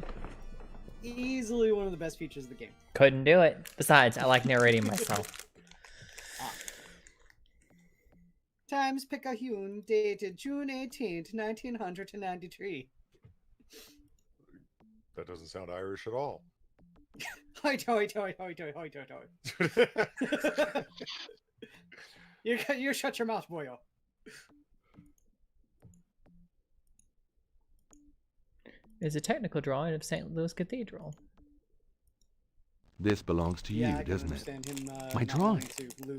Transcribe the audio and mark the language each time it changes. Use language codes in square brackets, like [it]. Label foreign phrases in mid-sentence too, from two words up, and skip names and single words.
[en] Easily one of the best features of the game. Couldn't do it. Besides, I like narrating myself. Times Picayune, dated June 18th, 1993. That doesn't sound Irish at all. Hoi toi toi hoi toi hoi toi toi. You shut your mouth, boyo. It's a technical drawing of St. Louis Cathedral. This belongs to Yeah, you, I can doesn't it? understand him, My not drawing. wanting to lose